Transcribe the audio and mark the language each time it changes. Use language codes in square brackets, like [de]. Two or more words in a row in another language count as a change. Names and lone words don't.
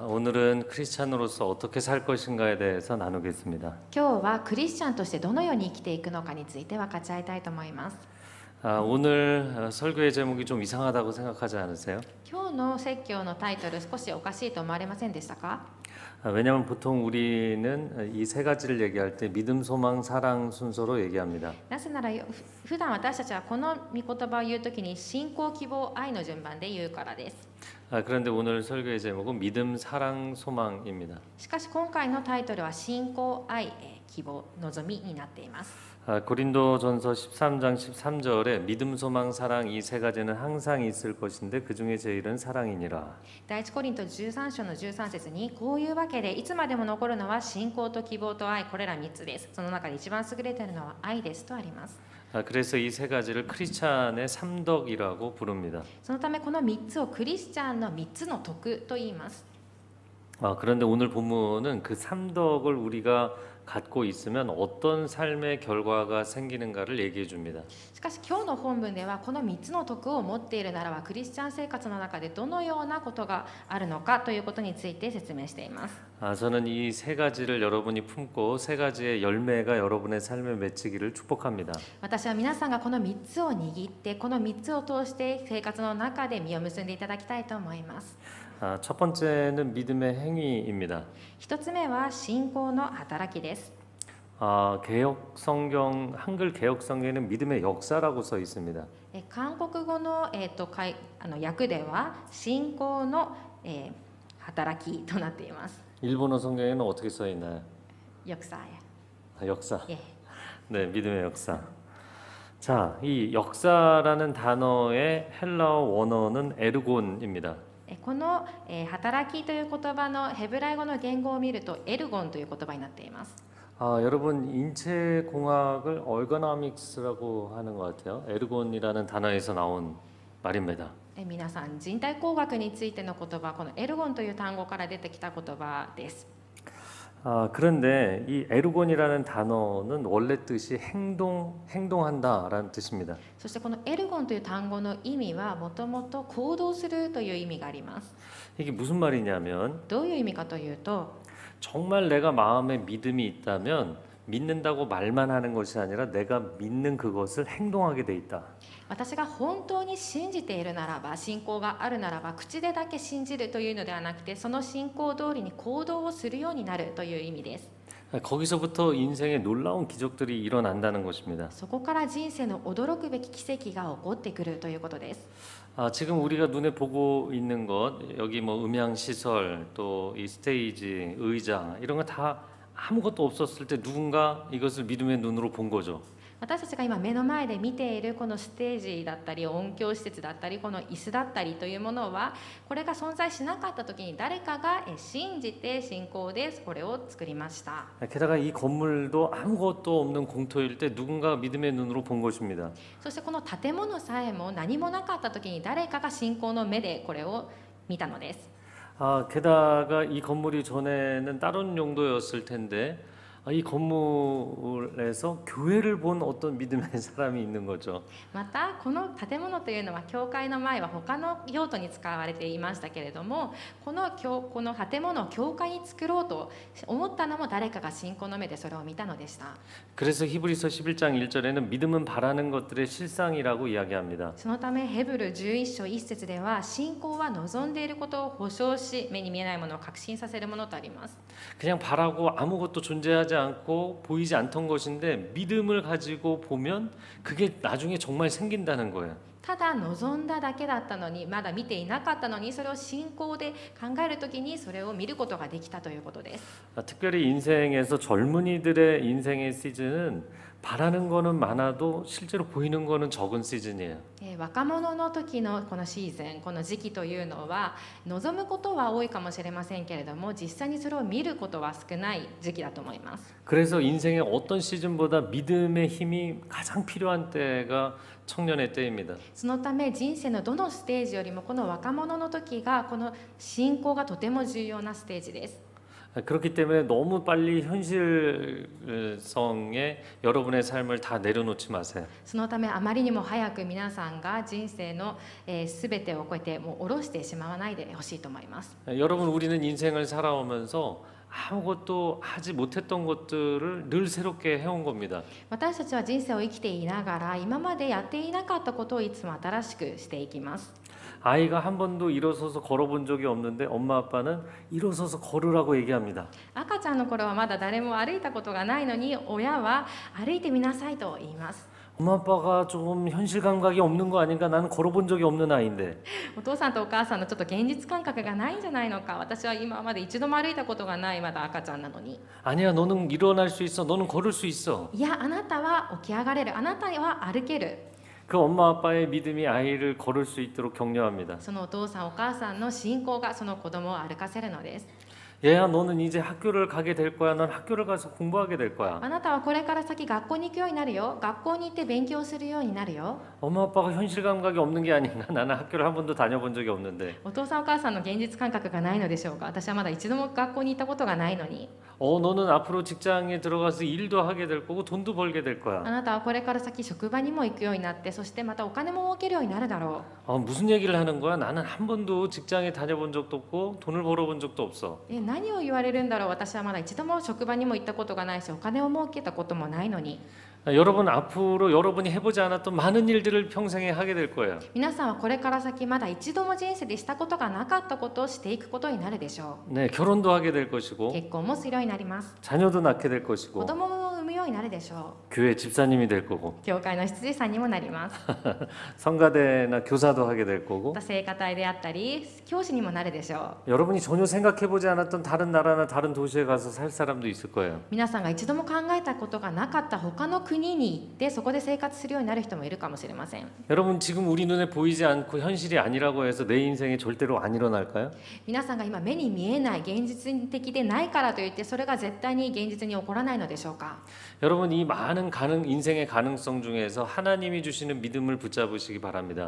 [ko] 오늘은 크리스찬으로서 어떻게 살 것인가에 대해서 나누겠습니다. [ja] 今日はクリスチャンとしてどのように生きていくのかについて分かち合いたいと思います。 [ko] 오늘 설교의 제목이 좀 이상하다고 생각하지 않으세요? [ja] 今日の説教のタイトル少しおかしいと思われませんでしたか？ [ko] 왜냐하면 보통 우리는 이 세 가지를 얘기할 때 믿음, 소망, 사랑 순서로 얘기합니다. [ja] なぜなら普段私たちはこの御言葉を言うときに信仰、希望、愛の順番で言うからです。 [ko] 그런데 오늘 설교의 제목은 믿음, 사랑, 소망입니다. [ja] しかし今回のタイトルは信仰、愛、希望、望みになっています。 [ko] 고린도전서 13장 13절에 믿음, 소망, 사랑 이 세 가지는 항상 있을 것인데 그 중에 제일은 사랑이니라. [ja] 第一コリント13章の13節にこういうわけでいつまでも残るのは信仰と希望と愛、これら3つです。その中で一番優れているのは愛ですとあります。 [ko] 그래서 이 세 가지를 크리스찬의 삼덕이라고 부릅니다. [ja] そのためこの3つをクリスチャンの3つの徳と言います。 [ko] 그런데 오늘 본문은 그 삼덕을 우리가 갖고 있으면 어떤 삶의 결과가 생기는가를 얘기해 줍니다. [ja] しかし今日の本文ではこの3つの徳を持っているならばクリスチャン生活の中でどのようなことがあるのかということについて説明しています。 [ko] 저는 이 세 가지를 여러분이 품고 세 가지의 열매가 여러분의 삶에 맺히기를 축복합니다. [ja] 私は皆さんがこの3つを握ってこの3つを通して生活の中で実を結んでいただきたいと思います。 [ko] 첫 번째는 믿음의 행위입니다. [ja] 1 つ目は信仰の働きです。 [ko] 개역 성경 한글 개역 성경에는 믿음의 역사라고 써 있습니다. [ja] 韓国語の、訳では信仰の、働きとなっています。 [ko] 일본어 성경에는 어떻게 써 있나요? 역사예요. 역사. 예. 네, 믿음의 역사. 자, 이 역사라는 단어의 헬라어 원어는 에르곤입니다. [ja] この、働きという言葉のヘブライ語の言語を見るとエルゴンという言葉になっています。 [ko] 여러분 인체공학을 얼거노믹스라고 하는 것 같아요. 에르곤이라는 단어에서 나온 말입니다. [ja] 皆さん人体工学についての言葉このエルゴンという単語から出てきた言葉です。 [ko] 그런데 이 에르곤이라는 단어는 원래 뜻이 행동한다라는 뜻입니다. [ja] そしてこのエルゴンという単語の意味はもともと行動するという意味があります。 [ko] 이게 무슨 말이냐면 [ja] どういう意味かというと [ko] 정말 내가 마음에 믿음이 있다면 믿는다고 말만 하는 것이 아니라 내가 믿는 그것을 행동하게 돼 있다. [ja] 私が本当に信じているならば信仰があるならば口でだけ信じるというのではなくてその信仰通りに行動をするようになるという意味です。 [ko] 거기서부터 인생에 놀라운 기적들이 일어난다는 것입니다. [ja] そこから人生の驚くべき奇跡が起こってくるということです。 [ko] 지금 우리가 눈에 보고 있는 것 여기 뭐 음향 시설 또 이 스테이지 의자 이런 거 다 아무것도 없었을 때 누군가 이것을 믿음의 눈으로 본 거죠. [ja] 私たちが今目の前で見ているこのステージだったり音響施設だったりこの椅子だったりというものはこれが存在しなかった時に誰かが信じて信仰でこれを作りました。 [ko] 게다가 이 건물도 아무것도 없는 공터일 때 누군가 믿음의 눈으로 본 것입니다. [ja] そしてこの建物さえも何もなかった時に誰かが信仰の目でこれを見たのです。 [ko] 게다가 이 건물이 전에는 다른 용도였을 텐데 이 건물에서 교회를 본 어떤 믿음의 사람이 있는 거죠. [ja] またこの建物というのは教会の前は他の用途に使われていましたけれどもこの建物を教会に作ろうと思ったのも誰かが信仰の目でそれを見たのでした。 [ko] 그래서 히브리서 11장 1절에는 믿음은 바라는 것들의 실상이라고 이야기합니다. [ja] そのためヘブル11章1節では信仰は望んでいることを保証し目に見えないものを確信させるものとあります。 [ko] 그냥 바라고 아무것도 존재하지 않고 보이지 않던 것인데 믿음을 가지고 보면 그게 나중에 정말 생긴다는 거예요. [ja] ただ望んだだけだったのにまだ見ていなかったのにそれを信仰で考えるときにそれを見ることができたということです。 [ko] 특별히 인생에서 젊은이들의 인생의 시즌은 바라는 거는 많아도 실제로 보이는 거는 적은 시즌이에요. [ja] 若者の時のこのシーズンこの時期というのは望むことは多いかもしれませんけれども実際にそれを見ることは少ない時期だと思います。 [ko] 그래서 인생의 어떤 시즌보다 믿음의 힘이 가장 필요한 때가 청년의 때입니다. [ja] そのため人生のどのステージよりもこの若者の時がこの信仰がとても重要なステージです。 [ko] 그렇기 때문에 너무 빨리 현실성에 여러분의 삶을 다 내려놓지 마세요. [ja] そのためあまりにも早く皆さんが人生のすべてをこうやってもう下ろしてしまわないでほしいと思います。 [ko] 여러분, 우리는 인생을 살아오면서 아무것도 하지 못했던 것들을 늘 새롭게 해온 겁니다. [ja] 私たちは人生を生きていながら今までやっていなかったことをいつも新しくしていきます。 [ko] 아이가 한 번도 일어서서 걸어본 적이 없는데 엄마 아빠는 일어서서 걸으라고 얘기합니다. [ja] 赤ちゃんの頃はまだ誰も歩いたことがないのに親は歩いてみなさいと言います。 [ko] 엄마 아빠가 좀 현실 감각이 없는 거 아닌가? 나는 걸어본 적이 없는 아이인데. [ja] お父さんとお母さんのちょっと現実感覚がないんじゃないのか、私は今まで一度も歩いたことがないまだ赤ちゃんなのに。 [ko] 아니야, 너는 일어날 수 있어. 너는 걸을 수 있어. [ja] いや、あなたは起き上がれる、あなたは歩ける。 [ko] 그 엄마 아빠의 믿음이 아이를 걸을 수 있도록 격려합니다. [ja] そのお父さんお母さんの信仰がその子供を歩かせるのです。 [ko] 얘야, 너는 이제 학교를 가게 될 거야. 넌 학교를 가서 공부하게 될 거야. [ja] あなたはこれから先学校に行くようになるよ。学校に行って勉強するようになるよ。 [ko] 엄마 아빠가 현실 감각이 없는 게 아닌가? 나는 학교를 한 번도 다녀본 적이 없는데. [ja] お父さんお母さんの現実感覚がないのでしょうか。私はまだ一度も学校に行ったことがないのに。 [ko] 너는 앞으로 직장에 들어가서 일도 하게 될 거고 돈도 벌게 될 [ja] あ [ko] 거야. [ja] なたはこれから先職場にも行くようになって、そしてまたお金も儲けるようになるだろ [ko] 무슨 얘기를 하는 거야? 나는 한 번도 직장에 다녀본 적도 없고 돈을 벌어본 적도 없어. [ja] う。何を言われるんだろう。私はまだ一度も職場にも行ったことがないし、お金を儲けたこともないのに。 [ko] 여러분, 앞으로 여러분이 해보지 않았던 많은 일들을 평생에 하게 될 거예요. [ja] 皆さんはこれから先まだ一度も人生でしたことがなかったことをしていくことになるでしょ [ko] 네, 결혼도 하게 될 [ja] う。 [ko] 것이고 [ja] 結婚もするようになります。 [ko] 자녀도 낳게 될 [ja] 子 [ko] 것이고 [ja] 供も産むようになるでしょ [ko] 교회 집사님이 될 거고 [ja] う。教会の執事さんにもなります。 [ko] 성가대나 교사도 하게 될 거고 [ja] また聖歌隊であったり教師にもなるでしょう。 [ko] 여러분이 전혀 생각해보지 않았던 다른 나라나 다른 도시에 가서 살 사람도 있을 거예요. [ja] 皆さんが一度も考えたことがなかった他の国に行ってそこで生活するようになる人もいるかもしれません。 [ko] 여러분, 지금 우리 눈에 보이지 않고 현실이 아니라고 해서 내 인생에 절대로 안 일어날까요? [ja] 皆さんが今目に見えない現実的でないからといってそれが絶対に現実に起こらないのでしょうか。 [ko] 여러분, 이 많은 인생의 가능성 중에서 하나님이 주시는 믿음을 붙잡으시기 바랍니다.